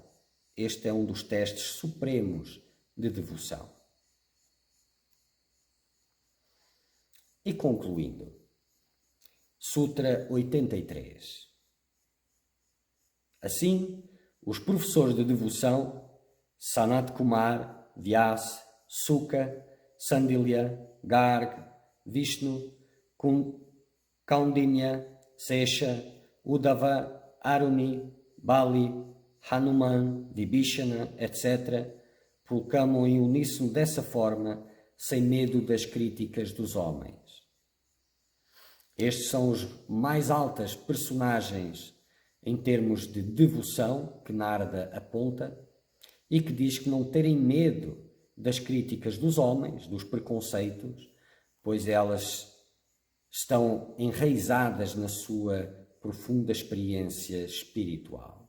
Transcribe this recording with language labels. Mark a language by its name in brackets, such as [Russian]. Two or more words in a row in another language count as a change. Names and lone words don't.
[Portuguese] Este é um dos testes supremos de devoção. E concluindo, Sutra 83. Assim, os professores de devoção, Sanat Kumar, Vyasa, Suka, Sandilya, Garg, Vishnu, Kaundinya, Sesha, Uddhava, Aruni, Bali, Hanuman, Vibhishana, etc., proclamam em uníssono dessa forma, sem medo das críticas dos homens. Estes são os mais altas personagens em termos de devoção que Narada aponta e que diz que não terem medo das críticas dos homens, dos preconceitos, pois elas estão enraizadas na sua profunda experiência espiritual.